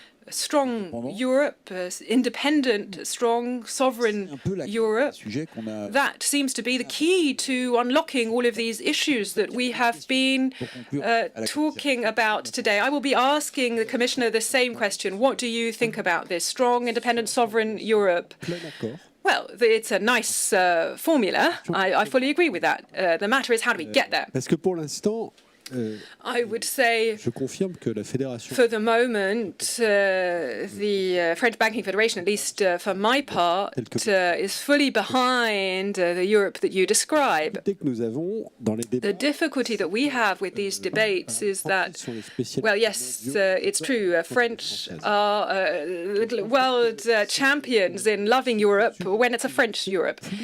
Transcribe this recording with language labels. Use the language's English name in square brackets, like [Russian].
[English] Strong Europe, independent, strong, sovereign Europe, that seems to be the key to unlocking all of these issues that we have been talking about today. I will be asking the Commissioner the same question. What do you think about this strong, independent, sovereign Europe? Well, it's a nice formula. I fully agree with that. The matter is, how do we get there? [French] Parce que pour l'instant, [English] I would say, [French] je confirme que la fédération. [English] for the moment, the French Banking Federation, at least for my part, is fully behind the Europe that you describe. The difficulty that we have with these debates is that, well, yes, it's true, French are world champions in loving Europe when it's a French Europe.